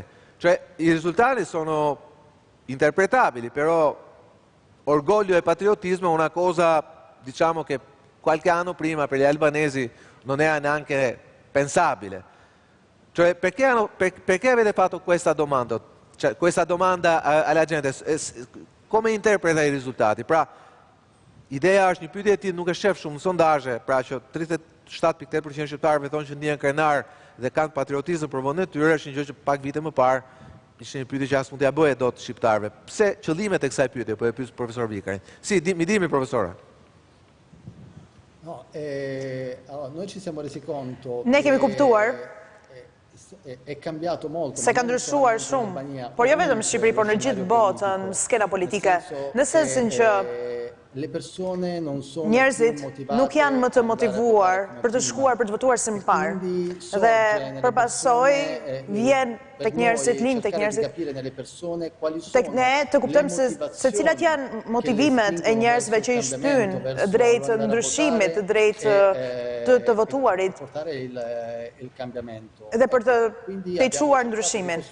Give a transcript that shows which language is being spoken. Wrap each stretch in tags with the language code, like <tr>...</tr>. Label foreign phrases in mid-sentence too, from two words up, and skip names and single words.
<it>Cioè, i risultati sono interpretabili, però orgoglio e patriottismo è una cosa, diciamo, che qualche anno prima per gli albanesi non era neanche pensabile. Cioè, perché avete fatto questa domanda? Cioè, questa domanda alla gente, come interpreta i risultati?</it> <sq>Pra, ideja është një pyetje e tillë nuk e shef shumë në sondazhe, pra që 37.8% shqiptarëve thonë që ndjen krenar dhe kanë patriotizëm për vendin e tyre, është një gjë që pak vite më parë ishte një pyetje që as mund t'ia bëje dot shqiptarëve. Pse qëllimet e kësaj pyetje, po e pyet profesor Vikarin.</sq> <it>Si, mi dimi profesora. No, noi ci siamo resi conto.</it> <sq>Ne kemi kuptuar</sq> <it>è cambiato molto.</it> <sq>Se ka ndryshuar shumë, por jo vetëm në Shqipëri, por në gjithë botën, skena politike, në sensin që njerëzit nuk janë më të motivuar për të shkuar për të votuar si më parë. Dhe përpasoj vjen tek njerëzit, lind tek njerëzit, tek ne të kuptojmë se cilat janë motivimet e njerëzve që i shtyn drejt ndryshimit, drejt të votuarit dhe për të pejçuar ndryshimin.</sq>